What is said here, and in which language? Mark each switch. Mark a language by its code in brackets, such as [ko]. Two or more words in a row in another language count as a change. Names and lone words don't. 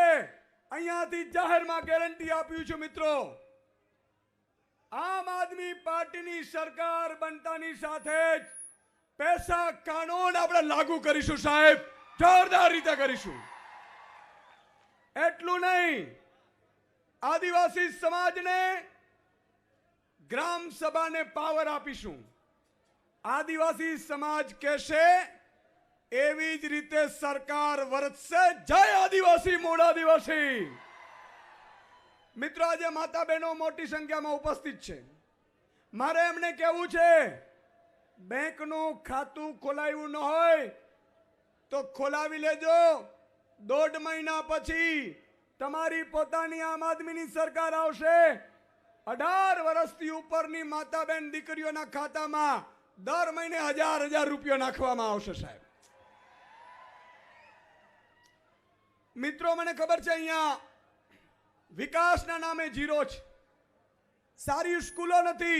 [gu] અહીંયાથી જાહેરમાં ગેરંટી આપ્યું છે. મિત્રો, આમ આદમી પાર્ટીની સરકાર બનતાની સાથે જ પૈસા કાનૂન આપણે લાગુ કરીશું. સાહેબ, જોરદાર રીતે કરીશું. એટલું નહીં, આદિવાસી સમાજ ને ગ્રામ સભા ને પાવર આપીશું. આદિવાસી સમાજ કહેશે એવી જ રીતે સરકાર વર્તશે. જય આદિવાસી, મૂળ આદિવાસી. [hi] मित्रों, आज माता बहनों मोटी संख्या में उपस्थित है. [gu] મારે એમને કહેવું છે, બેંકનું ખાતું ખોલાવ્યું ન હોય તો ખોલાવી લેજો. 1.5 મહિના પછી તમારી પોતાની આમ આદમીની સરકાર આવશે, 18 વર્ષથી ઉપરની માતાબેન દીકરીઓના ખાતામાં દર મહિને 1000 રૂપિયા નાખવામાં આવશે સાહેબ. મિત્રો, મને ખબર છે અહીંયા વિકાસના નામે જીરો છે, સારી સ્કૂલો નથી.